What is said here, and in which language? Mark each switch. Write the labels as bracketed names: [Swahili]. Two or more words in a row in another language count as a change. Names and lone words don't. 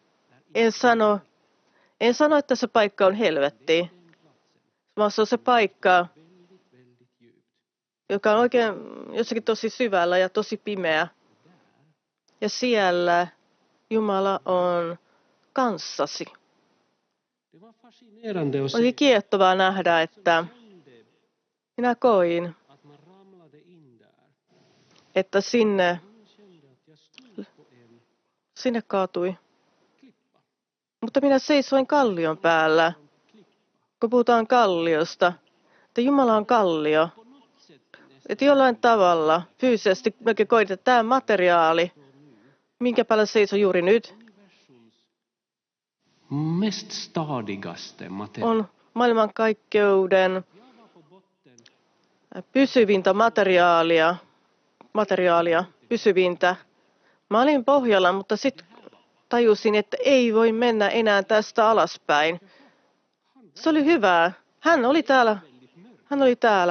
[Finnish] En sano, että se paikka on helvetti, vaan se on se paikka, joka on oikein jossakin tosi syvällä ja tosi pimeä. Ja siellä Jumala on kanssasi. [Swedish] Det var fascinerande att [Finnish] Oli se kiehtovaa nähdä, että minä koin, [Swedish] att man ramlade in där. [Finnish] että sinne [Swedish] Jag kände att jag stod på en [Finnish] kaatui. [Swedish] klippa. [Finnish] Mutta minä seisoin kallion päällä. Kun puhutaan kalliosta, että Jumala on kallio. [Swedish] På något sätt [Finnish] Että jollain tavalla fyysisesti melkein koin, että tämä materiaali, minkä päällä seisoo juuri nyt, [Swedish] universums mest stadigaste materia. [Finnish] on maailmankaikkeuden [Swedish] Jag var på botten. [Finnish] pysyvintä materiaalia, pysyvintä. Mä olin pohjalla, mutta sitten tajusin, että ei voi mennä enää tästä alaspäin. Se oli hyvää. Hän oli täällä.